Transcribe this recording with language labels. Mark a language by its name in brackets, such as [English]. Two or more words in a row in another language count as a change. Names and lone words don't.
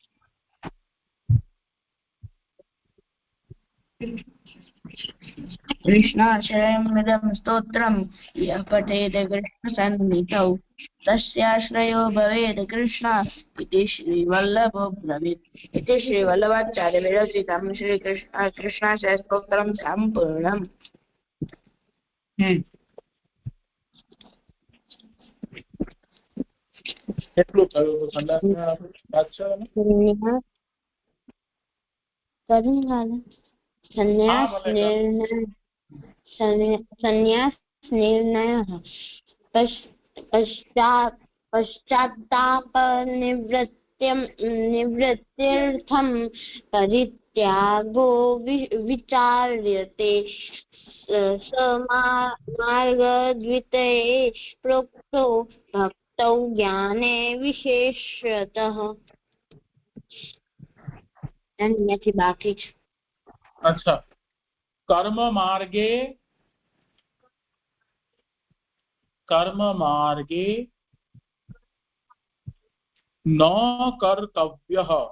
[Sanskrit] कृष्णाश्रयमिदं स्तोत्रं यः पठेत् कृष्णसन्निधौ तस्याश्रयो भवेत् कृष्ण इति श्रीवल्लभो ब्रवीत्। इति श्रीवल्लभाचार्यविरचितं कृष्णाश्रयस्तोत्रं सम्पूर्णम्। [Gujarati] કેટલું થયું તો સંદાસમાં વાત છે ને? [Sanskrit] संन्यास निर्णयः पश्चात्ताप निवृत्त्यर्थं परित्यागो विचार्यते समार्गद्वितये प्रोक्तो भक्तौ ज्ञाने विशेषतः। [Gujarati] અહીંયાથી બાકી છે। [Sanskrit] अच्छा, कर्म मार्गे न कर्तव्यः।